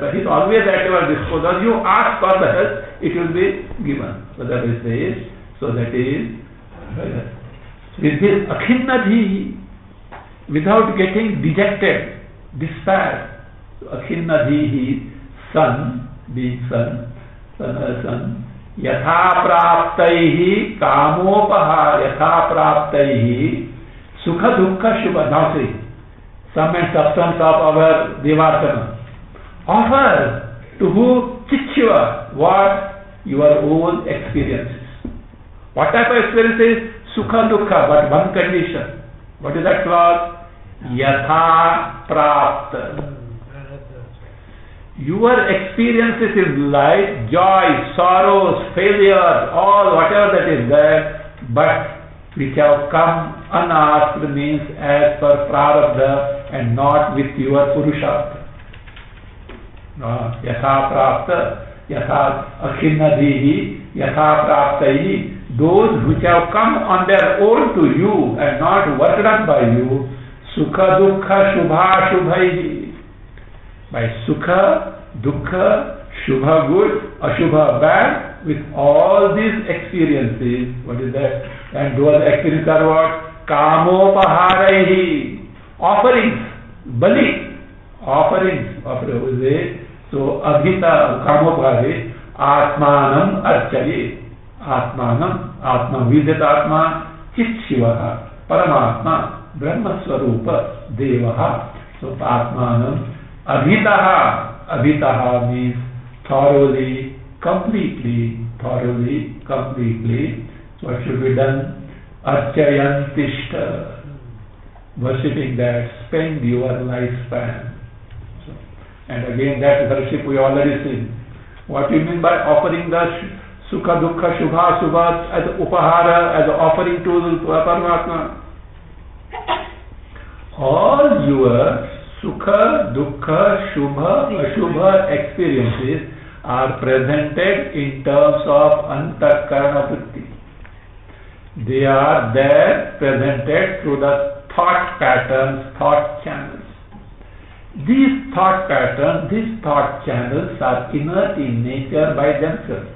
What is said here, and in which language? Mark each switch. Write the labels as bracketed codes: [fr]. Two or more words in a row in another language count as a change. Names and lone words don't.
[en] But he is always at your disposal. You ask for the help, it will be given. So that is this. So that is with this Akhinnadhi, without getting dejected, despair. So Akhinnadhi, son, being son, [sa] यथा प्राप्तैः कामोपहार, यथा प्राप्तैः सुख दुःख शुभ. [en] Now see, sum and substance of our Devasana. Offer to who? Chichva. What? Your own experiences. What type of experiences? [sa] सुख दुःख, [en] but one condition. What is that clause? [sa] यथा प्राप्त. [en] Your experiences in life, joy, sorrows, failures, all whatever that is there, but which have come unasked, means as per prarabdha and not with your purushartha. [sa] यथा प्राप्त, यथा अखिन्नधीः, यथा प्राप्तैः, [en] those which have come on their own to you and not worked up by you, [sa] सुख दुःख शुभ शुभैः. By सुख, दुःख, [en] shubha good, ashubha bad, with all these experiences, what is that? And those experiences are what? [sa] Kamopaharaihi, offerings, bali, offerings, सो अभित कामोपहारे, आत्मानम् अर्चये, आत्मानम्, आत्म विद्यत् आत्म, चित् शिवः, परमात्मा, ब्रह्म स्वरूप, देवः, सो आत्मानम्, अभितः [en] means thoroughly, completely. So what should be done? Archayantishta, worshipping that, spend your lifespan. So, and again that worship we already seen. What do you mean by offering the [sa] सुख, दुःख, शुभ, शुभ [en] as upahara, as offering to Paramatma? All your [sa] सुख, दुःख, शुभ, अशुभ [en] experiences are presented in terms of [sa] अन्तःकरण वृत्ति. [en] They are there presented through the thought patterns, thought channels. These thought patterns, these thought channels are inert in nature by themselves.